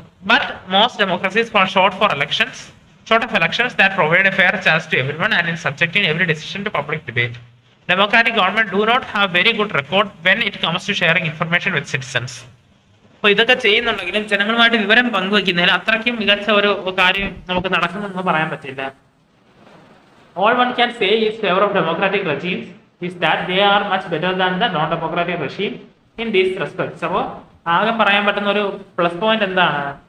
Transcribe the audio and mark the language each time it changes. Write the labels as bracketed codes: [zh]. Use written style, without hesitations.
[en] But most democracies fall short of elections that provide a fair chance to everyone and in subjecting every decision to public debate. Democratic government do not have very good record when it comes to sharing information with citizens. [ml] അപ്പോൾ ഇതൊക്കെ ചെയ്യുന്നുണ്ടെങ്കിലും ജനങ്ങളുമായിട്ട് വിവരം പങ്കുവയ്ക്കുന്നതിൽ അത്രയ്ക്കും മികച്ച ഒരു കാര്യം നമുക്ക് നടക്കുമെന്ന് പറയാൻ പറ്റില്ല. [en] All one can say is favor of democratic regimes is that they are much better than the non-democratic regime in these respects. [ml] അപ്പോൾ ആകെ പറയാൻ പറ്റുന്ന ഒരു പ്ലസ് പോയിന്റ് എന്താണ്?